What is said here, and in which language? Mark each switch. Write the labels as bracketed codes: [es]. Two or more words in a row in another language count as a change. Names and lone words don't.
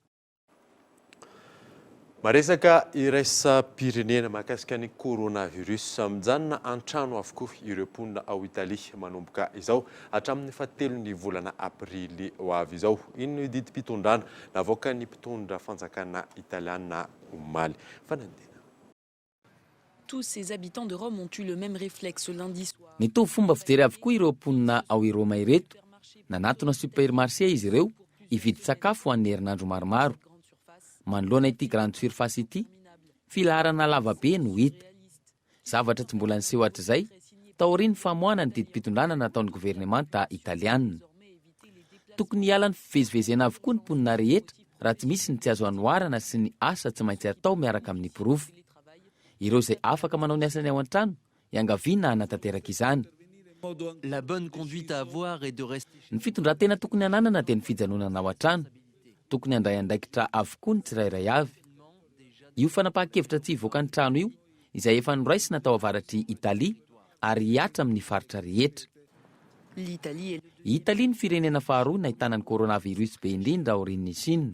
[mg] Maresaka iraisam-pirenena mahakasika ny coronavirus mijanona an-trano avokoa ireo mponina ao Italia manomboka izao hatramin'ny 7 volana aprily ho avy izao. Ino no didim-pitondrana navoaka ny mpitondra fanjakana italiana omaly. Fanandina. [fr] Tous ces habitants de Rome ont eu le même réflexe lundi soir. [mg] Nitovy fomba fijery avokoa ireo mponina ao Roma ireto. Nanatona supermarché izy ireo hividy sakafo ho an'ny herinandro maromaro. Manoloana ity [fr] grande surface [mg] ity, filaharana lavabe no hita. Zavatra tsy mbola niseho hatr'izay, taoriany famoahana ny didim-pitondrana nataon'ny gouvernemanta italiana. Tokony hiala ny fivezivezena avokoa ny mponina rehetra raha tsy misy ny tsy azo anoharana sy ny asa tsy maintsy atao miaraka amin'ny pirofo. Ireo izay afaka manao ny asany ao an-trano, iangaviana hanatanteraka izany. [fr] La bonne conduite à avoir est de rester. [mg] Ny fitondran-tena tokony ananana dia ny fijanonana ao an-trano. Tokony handray andraikitra avokoa ny tsirairay avy. Io fanapahan-kevitra tsy hivoaka ny trano io, izay efa noraisina tao avaratry Italia ary hiatra amin'ny faritra rehetra. Italia ny firenena faharoa nahitana ny coronavirus be indrindra aorian'ny Chine.